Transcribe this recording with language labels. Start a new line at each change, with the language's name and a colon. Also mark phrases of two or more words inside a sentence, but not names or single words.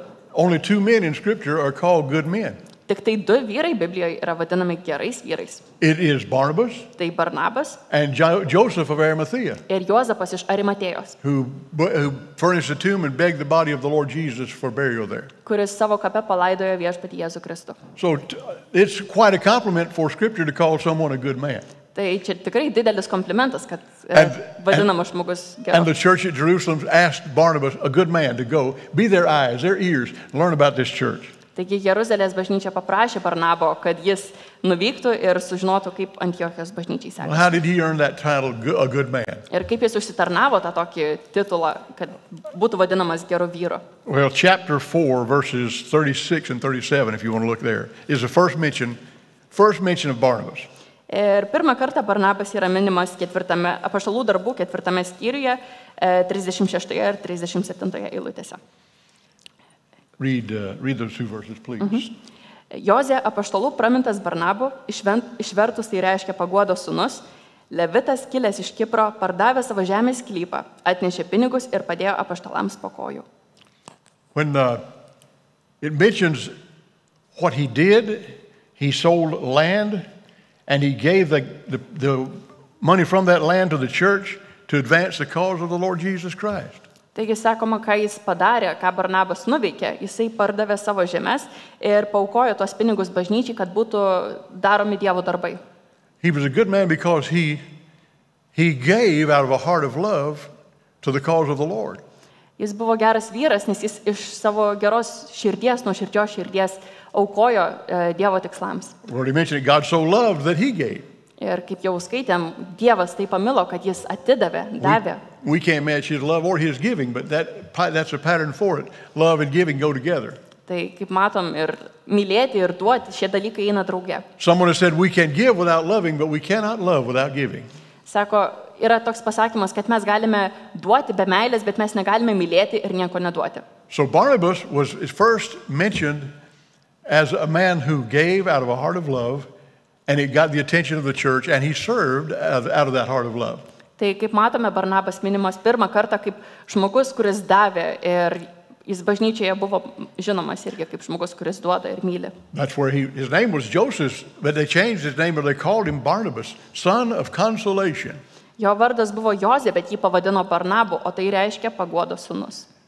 English: Only 2 men in scripture are called good men.
Lithuanian: Tik tai 2 vyrai Biblijoje yra vadinami gerais vyrais.
English: It is Barnabas
Lithuanian: Tai Barnabas
English: and Joseph of Arimathea,
Lithuanian: ir Juozapas iš Arimatėjos,
English: who furnished a tomb and begged the body of the Lord Jesus for burial there.
Lithuanian: kuris savo kape palaidojo viešpatį Jėzų Kristų.
English: So it's quite a compliment for scripture to call someone a good man.
Lithuanian: Tai čia tikrai didelis komplimentas, kad
English: And-
Lithuanian: vadinamas žmogus
English: And
Lithuanian: geru.
English: the church at Jerusalem asked Barnabas, a good man, to go, be their eyes, their ears, and learn about this church.
Lithuanian: Taigi Jeruzalės bažnyčia paprašė Barnabo, kad jis nuvyktų ir sužinotų, kaip Antiochijos bažnyčiai
English: Well,
Lithuanian: sekasi.
English: how did he earn that title, a good man?
Lithuanian: Ir kaip jis užsitarnavo tą tokį titulą, kad būtų vadinamas geru vyru.
English: Well, chapter 4, verses 36 and 37, if you want to look there, is the first mention of Barnabas.
Lithuanian: Ir pirmą kartą Barnabas yra minimas Apaštalų darbų 4 skyriuje, 36 ir 37 eilutėse.
English: Read those 2 verses, please.
Lithuanian: Jozė apaštalų pramintas Barnabu, išvertus tai reiškia paguodos sūnus, Levitas kilęs iš Kipro, pardavė savo žemės sklypą, atnešė pinigus ir padėjo apaštalams po kojų.
English: When it mentions what he did, he sold land and he gave the money from that land to the church to advance the cause of the Lord Jesus Christ.
Lithuanian: Taigi sakoma, ką jis padarė, ką Barnabas nuveikė, jisai pardavė savo žemės ir paaukojo tos pinigus bažnyčiai, kad būtų daromi Dievo darbai.
English: He was a good man because he gave out of a heart of love to the cause of the Lord.
Lithuanian: Jis buvo geras vyras, nes jis iš savo geros širdies, nuoširdžios širdies aukojo Dievo tikslams.
English: We already mentioned it, God so loved that he gave.
Lithuanian: Ir kaip jau skaitėm, Dievas taip pamilo, kad jis atidavė, davė.
English: We can't match his love or his giving, but that's a pattern for it. Love and giving go together.
Lithuanian: Tai kaip matom, ir mylėti, ir duoti, šie dalykai eina drauge.
English: Someone has said we can give without loving, but we cannot love without giving.
Lithuanian: Sako, yra toks pasakymas, kad mes galime duoti be meilės, bet mes negalime mylėti ir nieko neduoti.
English: So Barnabas is first mentioned as a man who gave out of a heart of love, and it got the attention of the church, and he served out of that heart of love.
Lithuanian: Tai kaip matome, Barnabas minimas pirmą kartą kaip žmogus, kuris davė, ir jis bažnyčioje buvo žinomas irgi kaip žmogus, kuris duoda ir myli.
English: That's where his name was Joseph, but they changed his name, or they called him Barnabas, son of consolation.
Lithuanian: Jo vardas buvo Jozė, bet jį pavadino Barnabu, o tai reiškia paguodos sūnus.